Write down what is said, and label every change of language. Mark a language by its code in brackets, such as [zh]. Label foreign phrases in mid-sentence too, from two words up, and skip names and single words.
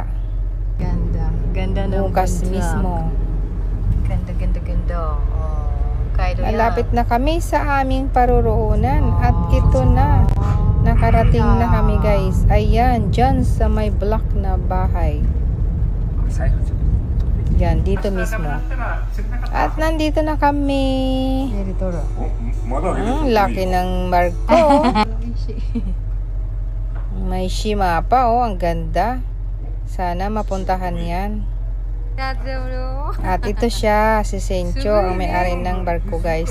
[tl] Ganda ng Bukas bundok. mismo. Ganda. Oh, Malapit na kami sa aming paruroonan. At ito na. Nakarating na kami guys. Ayan, dyan sa may block na bahay. [ja] 財布ちょっと [tl] Yan, dito mismo. At nandito na kami. Laki ng barko. May shima pa, oh. Ang ganda. Sana mapuntahan yan. At ito siya, si Sencho, ang may-ari ng barko, guys.